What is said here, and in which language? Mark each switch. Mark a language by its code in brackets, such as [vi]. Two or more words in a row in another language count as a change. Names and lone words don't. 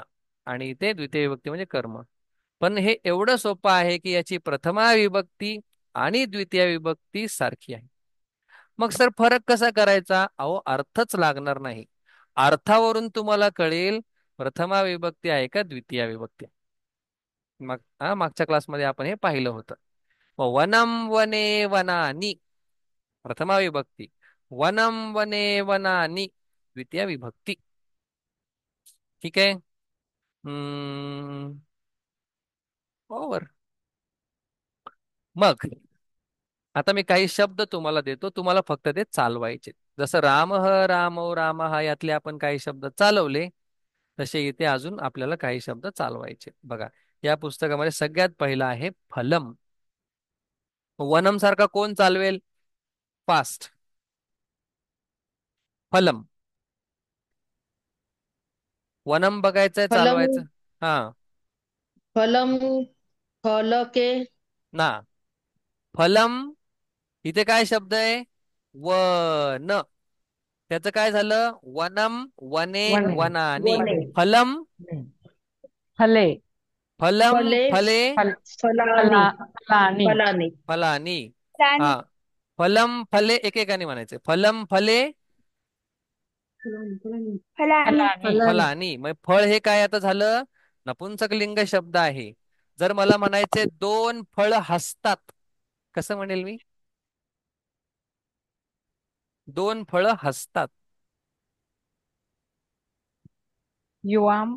[mr] आणि इथे द्वितीय विभक्ती म्हणजे कर्म. पण हे एवढं सोपं आहे की याची प्रथमा विभक्ती आणि द्वितीय विभक्ती सारखी आहे. मग सर फरक कसा करायचा? अहो अर्थच लागणार नाही. अर्थावरून तुम्हाला कळेल प्रथमा विभक्ती आहे का द्वितीय विभक्ती. मागच्या क्लासमध्ये आपण हे पाहिलं होतं. मग [sa] वनम वने वनानी [mr] प्रथमा विभक्ती, [sa] वनम वने वनानी [mr] द्वितीय विभक्ती. ठीक आहे. ओव्हर. मग आता मी काही शब्द तुम्हाला देतो, तुम्हाला फक्त ते चालवायचे. जसं [sa] रामौ रामः [mr] यातले आपण काही शब्द चालवले, तसे इथे अजून आपल्याला काही शब्द चालवायचे. बघा, या पुस्तकामध्ये सगळ्यात पहिला आहे फलम. वनम सारखा कोण चालवेल? फास्ट. फलम. वनम बघायचंय, [sa] फलम [mr] चालवायचं. हा. [sa] फलम फलके [mr] ना. फलम. इथे काय शब्द आहे? वन. त्याचं काय झालं? [sa] वनम वने वने वनानी. वने फलम. फले फलम फले फले फल फलानी फलानी फलानी फलानी. हा. प्राणी. फलम फले [mr] एकेकाने म्हणायचे. [sa] फलम फले फलानी. फलानी फलानी. [mr] मग फळ हे काय आता झालं? नपुंसकलिंग शब्द आहे. जर मला म्हणायचे दोन फळ हसतात, कसं म्हणेल मी? दोन फळं हसतात. [sa] युवाम